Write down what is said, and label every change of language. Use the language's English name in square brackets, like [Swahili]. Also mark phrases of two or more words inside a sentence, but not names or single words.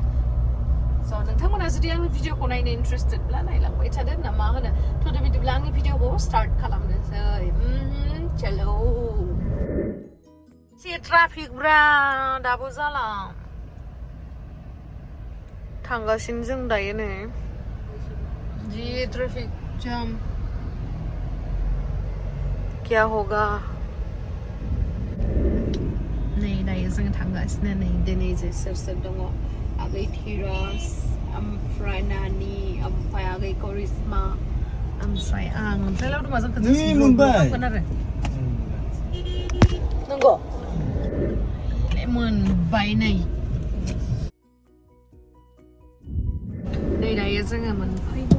[Bodo] स' नोंथांमोना जुदि आंनि भिडिअखौ नायनो इन्ट्रेस्टेडब्ला नायलांबाय थादो ना मा होनो। थ' बिदिब्ला आंनि भिडिअखौ स्टार्ट खालामनोसै। चलो एसे ट्राफिक ब्रा दाबो जाला, थांगासिनो जों दायो नै जि [English] traffic jam. [Hindi] क्या होगा [Bodo] नै दायो जों थांगासिनो नै दिनै जे सोर दङ आगै थिरास, ओमफ्राय नानि, ओमफ्राय आगै करिश्मा, ओमफ्राय आं, ओमफ्राय लावदुमा जों थांगोन आरो नंगौ मोनबाय नै दायो जोङो मोनफैबाय।